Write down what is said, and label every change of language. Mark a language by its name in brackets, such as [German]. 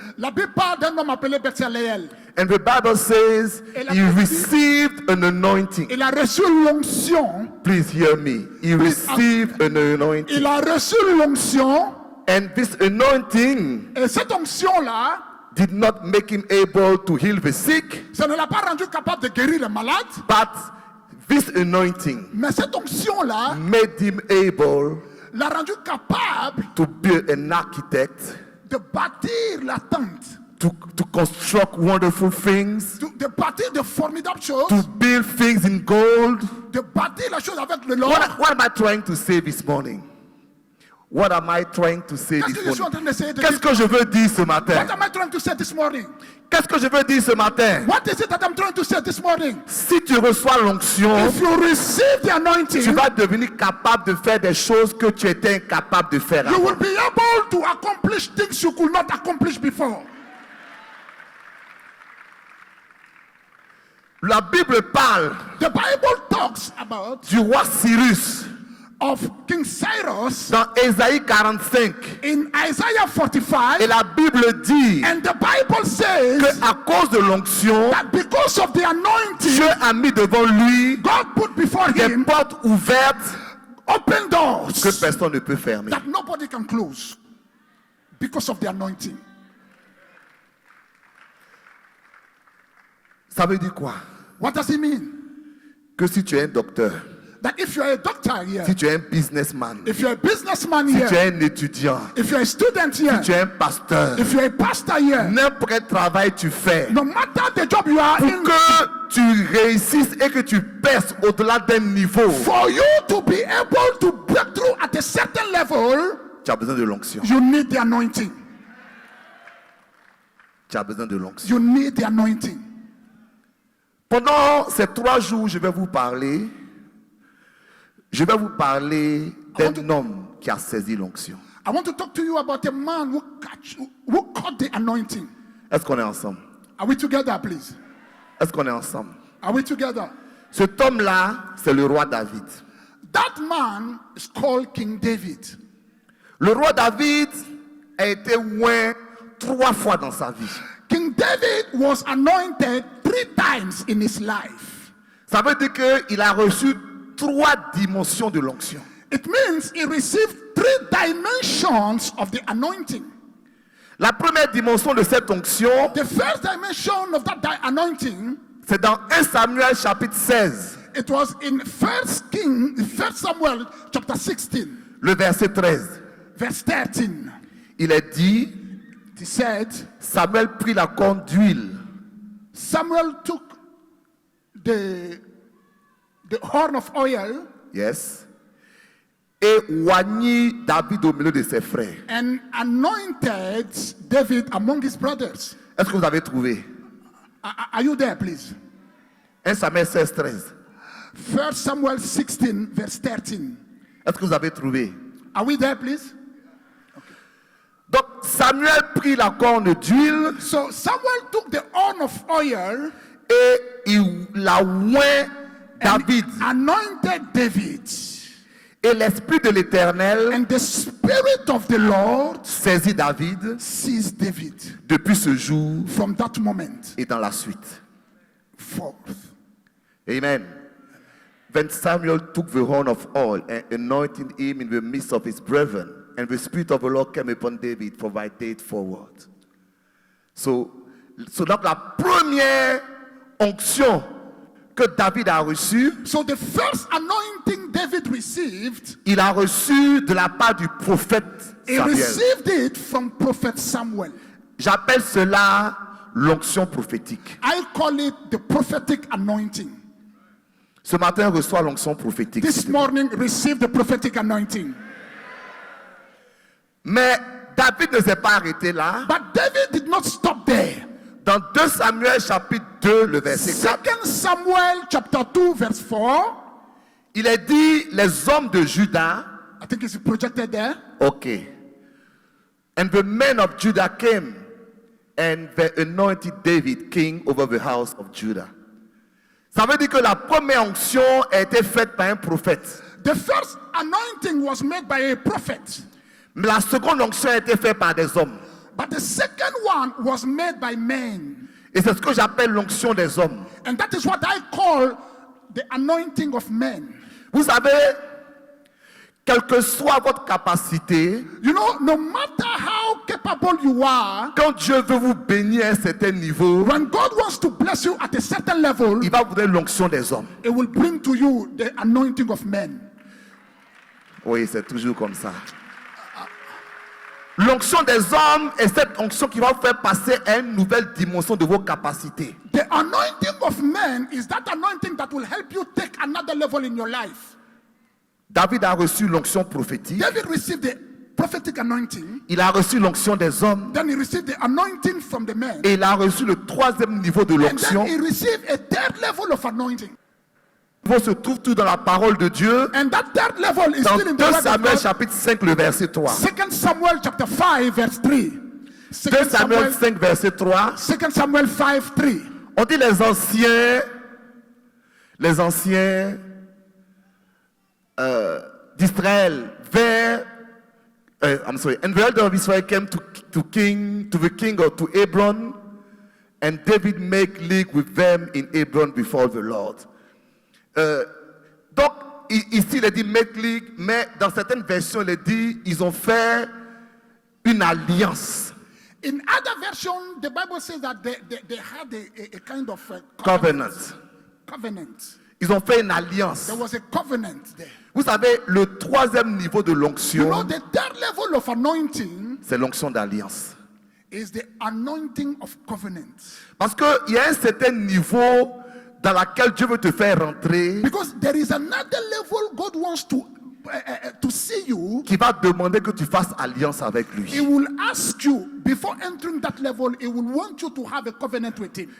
[French] La Bible parle d'un homme appelé Bezaleel. [English] And the Bible says [French] Et la [English] he [French] Bible dit- [English] received an anointing. [French] Il a reçu l'onction. [English] Please hear me. He received an anointing. [French] Il a reçu l'onction. [English] And this anointing [French] Et cette onction-là, [English] did not make him able to heal the sick, [French] ça ne l'a pas rendu capable de guérir les malades. [English] but this anointing [French] Mais cette onction-là [English] made him able [French] l'a rendu capable [English] to be an architect, [French] de bâtir la tente. [English] to construct wonderful things, [French] De bâtir de formidables choses. [English] to build things in gold. [French] De bâtir la chose avec le l'or. [English] What am I trying to say this morning? What am I trying to say [French] Qu'est-ce [English] this [French] que je suis en [English] morning? [French] train d'essayer de Qu'est-ce que je veux dire ce matin? [English] What am I trying to say this morning? [French] Qu'est-ce que je veux dire ce matin? [English] What is it that I'm trying to say this morning? [French] Si tu reçois l'onction, [English] If you receive the anointing, [French] tu vas devenir capable de faire des choses que tu étais incapable de faire [English] you [French] avant. [English] will be able to accomplish things you could not accomplish before. [French] La Bible parle [English] The Bible talks about [French] du roi Cyrus [English] of King Cyrus [French] dans Ésaïe 45. [English] in Isaiah 45, [French] Et la Bible dit [English] and the Bible says [French] qu'à cause de l'onction, [English] that because of the anointing, [French] Dieu a mis devant lui [English] God put before [French] des [English] him [French] portes ouvertes [English] open [French] que [English] doors [French] personne ne peut fermer. [English] that nobody can close because of the anointing. [French] Ça veut dire quoi? [English] What does it mean? [French] Que si tu es un docteur, [English] That if you're a doctor here, [French] si tu es un businessman, [English] if you're a businessman [French] si tu [English] here, [French] es un étudiant, [English] if you're a student [French] si [English] here, [French] tu es un pasteur, [English] if you're a pastor here, [French] n'importe quel travail tu fais, [English] no matter the job you are [French] pour [English] in, [French] que tu réussisses et que tu perces au-delà d'un niveau, [English] for you to be able to break through at a certain level, [French] tu as besoin de l'onction. [English] you need the anointing. [French] Tu as besoin de l'onction. [English] You need the anointing. [French] Pendant ces 3 jours, je vais vous parler d'un homme qui a saisi l'onction. [English] I want to talk to you about a man who caught the anointing. [French] Est-ce qu'on est ensemble? [English] Are we together, please? [French] Est-ce qu'on est ensemble? [English] Are we together? [French] Cet homme-là, c'est le roi David. [English] That man is called King David. [French] Le roi David a été oint 3 fois dans sa vie. [English] King David was anointed 3 times in his life. [French] Ça veut dire qu'il a reçu 3 dimensions de l'onction. [English] It means he received 3 dimensions of the anointing. [French] La première dimension de cette onction, [English] The first dimension of that anointing, [French] c'est dans 1 Samuel chapitre 16, [English] it was in 1 Samuel chapter 16, [French] le verset 13. [English] verse 13. [French] Il est dit, [English] He said, [French] Samuel prit la corne d'huile [English] Samuel took the horn of oil yes, [French] et oignit David au milieu de ses frères. [English] and anointed David among his brothers. [French] Est-ce que vous avez trouvé? [English] Are you there, please? [French] 1 Samuel 16, 13. [English] 1 Samuel 16, verse 13. [French] Est-ce que vous avez trouvé? [English] Are we there, please? [French] Donc Samuel prit la corne d'huile [English] So Samuel took the horn of oil [French] et il la oint [English] and [French] David. [English] anointed David. [French] Et l'esprit de l'Éternel [English] And the Spirit of the Lord [French] saisit David [English] seized David [French] depuis ce jour [English] from that moment [French] et dans la suite. [English] forth. Amen. Then Samuel took the horn of oil and anointed him in the midst of his brethren. And the Spirit of the Lord came upon David from that day forward. So [French] donc la première onction que David a reçue, [English] So the first anointing David received, [French] il a reçu de la part du prophète [English] he [French] Samuel. [English] received it from prophet Samuel. [French] J'appelle cela l'onction prophétique. [English] I call it the prophetic anointing. [French] Ce matin, reçois l'onction prophétique. [English] This morning, receive the prophetic anointing. [French] Mais David ne s'est pas arrêté là. [English] But David did not stop there. [French] Dans 2 Samuel chapitre 2, le verset 4, [English] 2 Samuel chapter 2, verse 4. [French] il est dit, les hommes de Juda, [English] I think it's projected there. ok, And the men of Judah came and they anointed David king over the house of Judah. [French] Ça veut dire que la première onction a été faite par un prophète. [English] The first anointing was made by a prophet, [French] Mais la seconde onction a été faite par des hommes. [English] but the second one was made by men. [French] Et c'est ce que j'appelle l'onction des hommes. [English] And that is what I call the anointing of men. [French] Vous savez, quelle que soit votre capacité, [English] You know, no matter how capable you are, [French] quand Dieu veut vous bénir à un certain niveau, [English] when God wants to bless you at a certain level, [French] il va vous donner l'onction des hommes. [English] it will bring to you the anointing of men. [French] Oui, c'est toujours comme ça. L'onction des hommes est cette onction qui va vous faire passer à une nouvelle dimension de vos capacités. [English] The anointing of men is that anointing that will help you take another level in your life. [French] David a reçu l'onction prophétique. [English] David received the prophetic anointing, [French] Il a reçu l'onction des hommes. [English] then he received the anointing from the men, [French] Et il a reçu le troisième niveau de [English] and [French] l'onction. [English] then he received a third level of anointing. [French] Il se trouve tout dans la parole de Dieu. [English] And that third level is [French] Dans [English] still in the word of [French] Samuel [English] God. [French] chapitre 5, le verset 3. [English] 2 Samuel chapter 5 verse 3. [French] 2 Samuel 5, verset 3. 2 Samuel 5 3. On dit les anciens d'Israël vers [English] and the elder of Israel came to the king or to Hebron, and David make league with them in Hebron before the Lord. [French] Donc ici il est dit [English] make league, [French] mais dans certaines versions il est dit ils ont fait une alliance. [English] In other version, the Bible says that they had a kind of Covenant. covenant. [French] Ils ont fait une alliance. [English] There was a covenant there. [French] Vous savez, le troisième niveau de [English] You know, [French] l'onction, [English] the third level of anointing [French] c'est l'onction d'alliance. [English] is the anointing of covenant. [French] Parce qu'il y a un certain niveau dans lequel Dieu veut te faire rentrer, [English] Because there is another level God wants to see you. [French] qui va demander que tu fasses alliance avec [English] He [French] lui. [English] will ask you, before entering that level, he will want you to have a covenant with him.